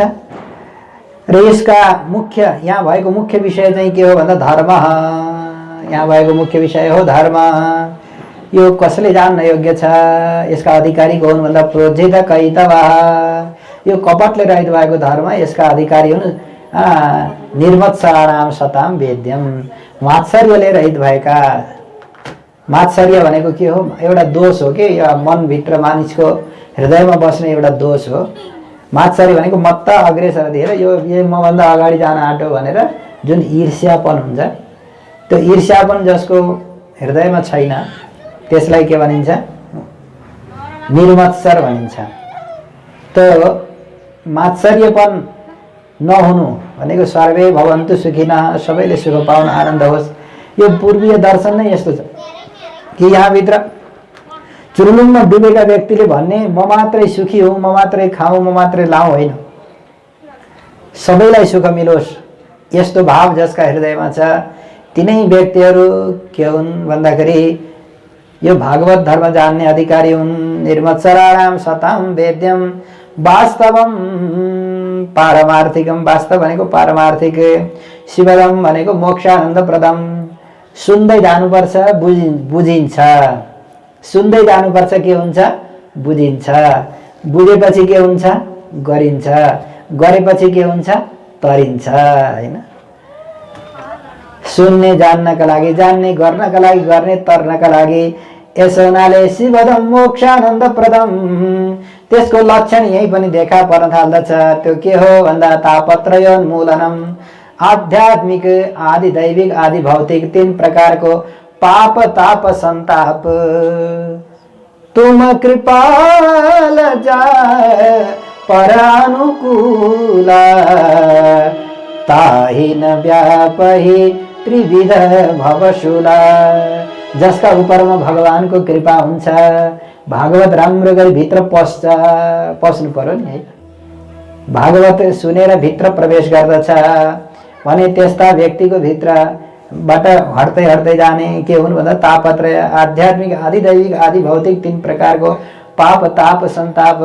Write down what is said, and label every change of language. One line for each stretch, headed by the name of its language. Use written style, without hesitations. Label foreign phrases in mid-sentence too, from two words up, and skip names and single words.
Nepali: र यसका मुख्य यहाँ भएको मुख्य विषय चाहिँ के हो भन्दा धर्म। यहाँ भएको मुख्य विषय हो धर्म। यो कसले जान्न योग्य छ, यसका अधिकारी को हुन् भन्दा
Sanskrit: प्रोज्झित कैतवः,
Nepali: यो कपटले रहित भएको धर्म, यसका अधिकारी हुन्
Sanskrit: निर्मत्सराणां सतां वेद्यम,
Nepali: मात्सर्यले रहित भएका। मात्सर्य भनेको के हो, एउटा दोष हो कि यो मनभित्र मानिसको हृदयमा बस्ने एउटा दोष हो। मात्सर्य भनेको मत्त अग्रेसर दिएर यो मभन्दा अगाडि जान आँटो भनेर जुन ईर्ष्यापन हुन्छ, त्यो ईर्ष्यापन जसको हृदयमा छैन त्यसलाई के भनिन्छ, निर्मत्सर भनिन्छ। त्यो मात्सर्यपन नहुनु भनेको
Sanskrit: सर्वे भवन्तु सुखिनः,
Nepali: सबैले सुख पाउन, आनन्द होस्। यो पूर्वीय दर्शन नै यस्तो छ कि यहाँ भित्र चुरुलुङमा डुबेका व्यक्तिले भन्ने म मात्रै सुखी हुँ, म मात्रै खाऊँ, म मात्रै लाऊँ होइन, सबैलाई सुख मिलोस्, यस्तो भाव जसका हृदयमा छ तिनै व्यक्तिहरू के हुन् भन्दाखेरि यो भागवत धर्म जान्ने अधिकारी हुन्।
Sanskrit: निर्मत्सराणां सतां वेद्यम वास्तवम पारमार्थिकम,
Nepali: वास्तव भनेको पारमार्थिक, शिवदम भनेको
Sanskrit: मोक्षानन्द प्रदम।
Nepali: सुन्दै जानुपर्छ, बुझिन्छ, सुन्दै जानुपर्छ, के हुन्छ, बुझिन्छ, बुझेपछि के हुन्छ, गरिन्छ, गरेपछि के हुन्छ, तरिन्छ हैन। सुन्ने जान्नका लागि, जान्ने गर्नका लागि, गर्ने तर्नका लागि। यसो हुनाले
Sanskrit: शिवदम मोक्षानन्द प्रदम,
Nepali: त्यसको लक्षण यही पनि देखा पर्न थाल्दछ। त्यो के हो भन्दा तापत्रयोन्मूलनम, आध्यात्मिक, आदि दैविक, आदि भौतिक तीन प्रकारको पाप ताप संताप।
Awadhi: तुम कृपाल जाय परानुकूल, ताहि न व्यापहि त्रिविध भवशूला।
Nepali: जसका उपरमा भगवानको कृपा हुन्छ, भागवत राम्रो गरी भित्र पस्नु पर्यो नि है। भागवत सुनेर भित्र प्रवेश गर्दछ भने त्यस्ता व्यक्तिको भित्रबाट हट्दै हट्दै जाने के हुन् भन्दा तापत्रय, आध्यात्मिक, आदि दैविक, आदि भौतिक तीन प्रकारको पाप ताप संताप।